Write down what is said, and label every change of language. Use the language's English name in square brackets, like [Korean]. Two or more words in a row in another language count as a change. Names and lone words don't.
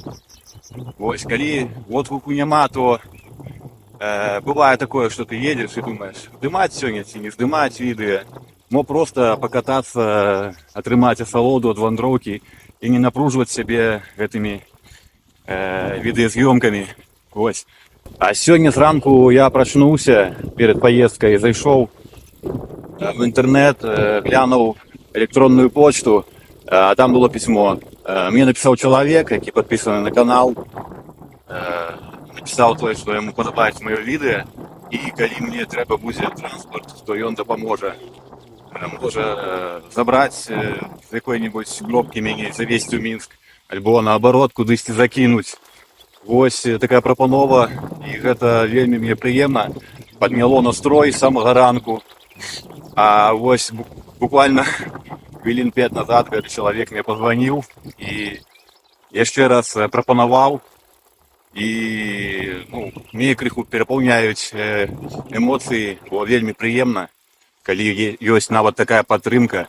[Belarusian] Вось, калі водгуку няма, то бывае такое, што ты едзеш і думаеш, здымаць сёння ці не здымаць відэа, мо проста пакатацца, атрымаць асалоду ад вандроўкі і не напружваць сябе гэтымі відэаз'ёмкамі. Вось. А сёння зранку я прачнуўся перад паездкай, зайшоў в інтэрнэт, глянуў электронную почту, а там было пісьмо. [Russian] Мне написал человек, [Ukrainian] який [Russian] подписаны на канал, написал то, что ему [Ukrainian] подобається моє відео, і коли мені треба буде транспорт, то він допоможе. Може забрати з якої-небудь гробки мене, завезти у Мінськ, або наоборот кудись закинуть. Ось така пропанова, і [Belarusian] гэта вельмі мне прыемна, падняло настрой з самага ранку. А вось буквально хвілін 5 назад гэты чалавек мне пазваніў і яшчэ раз прапанаваў, і мне крыху перапаўняюць эмоцыі, бо вельмі прыемна, калі ёсць нават такая падтрымка.